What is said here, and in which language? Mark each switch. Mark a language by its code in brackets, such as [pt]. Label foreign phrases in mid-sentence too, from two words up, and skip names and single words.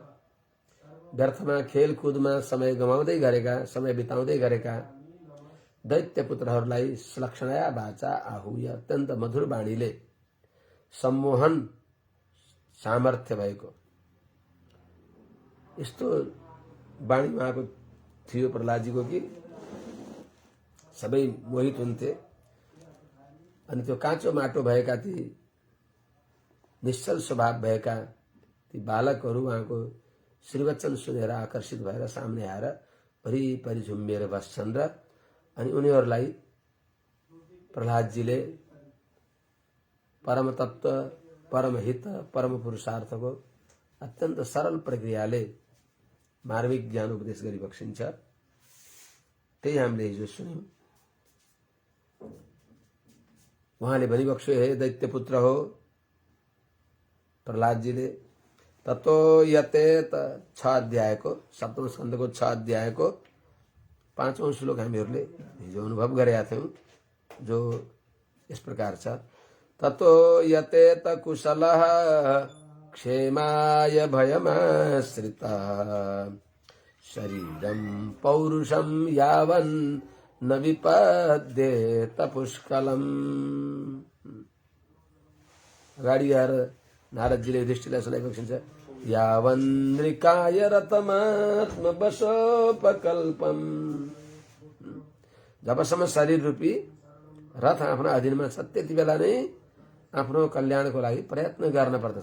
[ne] व्यर्थमा खेलकुदमा समय गमाउँदै गरेका, समय बिताउँदै गरेका दैत्य पुत्रहरूलाई सुलक्षणया बाचा आहुय अत्यन्त मधुर बाणीले सम्मोहन सामर्थ्य भएको यस्तो बाणी उहाँको थियो प्रहलादजीको कि सबै मोहित हुन्थे। अनि त्यो काँचो माटो भएका ती निश्चल स्वभाव भएका ती बालकहरू उहाँको श्रीवचन सुनेर आकर्षित भएर सामने आएर वरिपरि झुम्बिएर बस्छन् र अनि उनीहरूलाई प्रहलादजीले परम तत्व, परम हित, परम पुरुषार्थको अत्यन्त सरल प्रक्रियाले मार्मिक ज्ञान उपदेश गरी बक्सिन्छ। त्यही हामीले हिजो सुन्यौं। उहाँले भनिबक्स्यो, हे दैत्य पुत्र हो प्रहलादजीले। [sa] ततो यतेत [ne] 6 अध्यायको 7औं स्कन्धको 6 अध्यायको 5औं श्लोक हामीहरूले हिजो अनुभव गरेका थियौं, जो यस प्रकार छ। [sa] ततो यतेत कुशलः क्षेमाय भयमाश्रितः शरीरं पौरुषं यावन् न विपद्येत पुष्कलम्। [ne] अगाडि आएर नारदजीले युधिष्ठिरलाई सुनाइबक्सिन्छ, [sa] यावन्नृकाय रतमात्म वशोपकल्पम्। [ne] जबसम्म शरीर रूपी रथ आफ्नो अधीनमा छ त्यति बेला नै आफ्नो कल्याणको लागि प्रयत्न गर्न पर्दछ।